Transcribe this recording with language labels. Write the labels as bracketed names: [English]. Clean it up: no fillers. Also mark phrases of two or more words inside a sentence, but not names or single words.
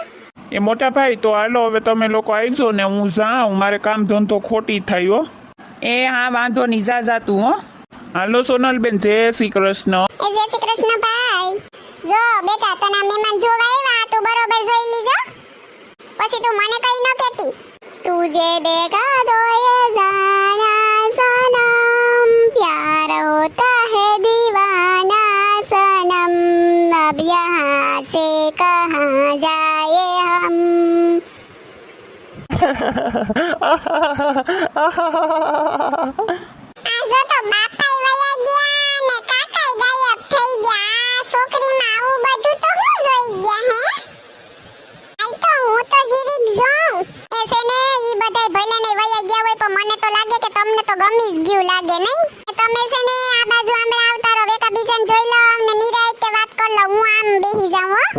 [Gujarati] એ મોટા ભાઈ તો હાલો હવે તમે લોકો આવજો ને હું જાઉં, મારે કામ ધંધો ખોટી થાય હો. એ હા વાંધો નહીં, જા તું હો. હાલો સોનલબેન, જય શ્રી કૃષ્ણ. એ જય શ્રી કૃષ્ણ ભાઈ. જો બેટા તને મહેમાન જોવા આવ્યા તું બરોબર જોઈ લીજો, પછી તું મને કઈ ન કહેતી. [Hindi] तुझे देखा तो ये जाना सनम प्यार होता है दीवाना सनम अब यहाँ से कहाँ जाए हम. [Gujarati] આજો તો બાપાઈ વયા ગયા ને કાકાઈ ગાયબ થઈ ગયા. છોકરીમાં આવું બધું તો હું જોઈ ગયા હે. આઈ તો હું તો જીરીક જોઉં. એ છે ને ઈ બધાય ભલે ને વયા ગયા હોય પણ મને તો લાગે કે તમને તો ગમી જ ગયું લાગે નહીં? તમે છે ને આ બાજુ હમણાં આવતા રહો, એકા બીજાને જોઈ લો ને નિરાંતે વાત કર લો. હું આમ બેહી જાઉં હો.